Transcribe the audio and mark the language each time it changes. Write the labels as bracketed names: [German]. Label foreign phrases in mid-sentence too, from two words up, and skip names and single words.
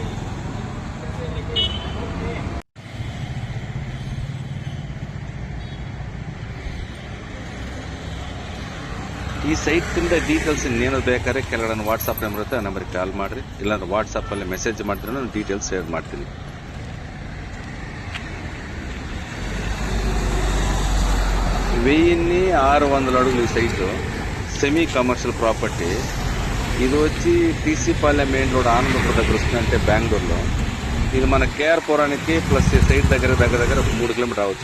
[Kannada] ಈ ಸೈಟಿಂದ ಡೀಟೇಲ್ಸ್ ಇನ್ನೇನು ಬೇಕಾದ್ರೆ ಕೆಳಗಡೆ ವಾಟ್ಸಾಪ್ ನಂಬರ್ ಇರುತ್ತೆ, ಆ ನಂಬರ್ಗೆ ಕಾಲ್ ಮಾಡಿರಿ. ಇಲ್ಲಾಂದ್ರೆ ವಾಟ್ಸಾಪಲ್ಲಿ ಮೆಸೇಜ್ ಮಾಡಿದ್ರೆ ನಾನು [English] details share [Kannada] ಮಾಡ್ತೀನಿ. [Telugu] వెయ్యి 600 అడుగులు ఈ సైటు. [English] semi commercial property. [Telugu] ఇది వచ్చి TC పాలెం [English] main road, [Telugu] ఆనందపురం దగ్గర వస్తుందంటే బెంగళూరులో. ఇది మన KR-పురానికి ప్లస్ ఈ సైట్ దగ్గర 3 కిలోమీటర్ అవ్వచ్చు.